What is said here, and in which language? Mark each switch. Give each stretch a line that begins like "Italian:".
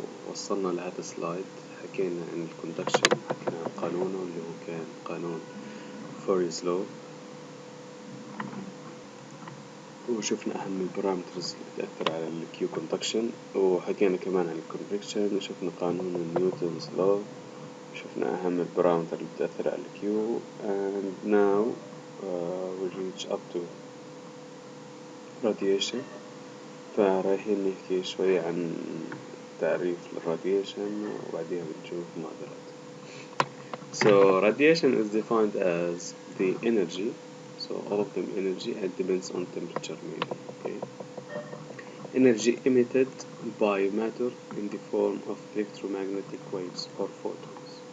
Arabic: وصلنا لهذا السلايد، حكينا عن الكوندكشن، حكينا عن قانونه اللي هو كان قانون فوريز لو، وشفنا أهم البارامترز اللي تأثر على الكيو كوندكشن، وحكينا كمان عن الكونفكشن، وشفنا قانون نيوتنز لو، شفنا أهم البارامتر اللي بتأثر على الكيو.
English: and now we reach up to radiation.
Arabic: فرايحين نحكي شوي عن تعريف الراديشن وبعدين بنشوف معادلات.
English: So radiation is defined as the energy, so all of them energy, and depends on temperature mainly. Okay? Energy emitted by matter in the form of electromagnetic waves or photons.